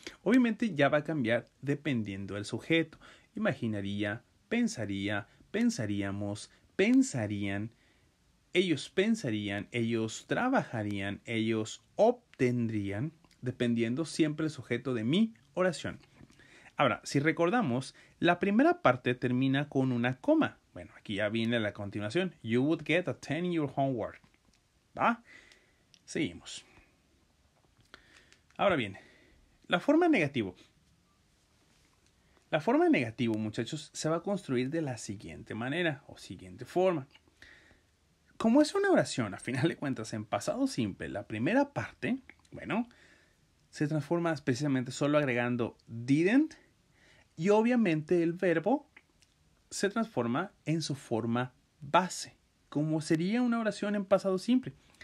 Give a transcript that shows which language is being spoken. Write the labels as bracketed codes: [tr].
[es] Obviamente ya va a cambiar dependiendo del sujeto. Imaginaría, pensaría, pensaríamos, pensarían, ellos trabajarían, ellos obtendrían, dependiendo siempre el sujeto de mi oración. Ahora, si recordamos, la primera parte termina con una coma. Bueno, aquí ya viene la continuación. [en] You would get a 10 in your homework. [es] ¿Va? Seguimos. Ahora bien, la forma negativo. La forma negativo, muchachos, se va a construir de la siguiente manera o siguiente forma. Como es una oración, a final de cuentas, en pasado simple, la primera parte, bueno, se transforma precisamente solo agregando didn't y obviamente el verbo se transforma en su forma base, como sería una oración en pasado simple.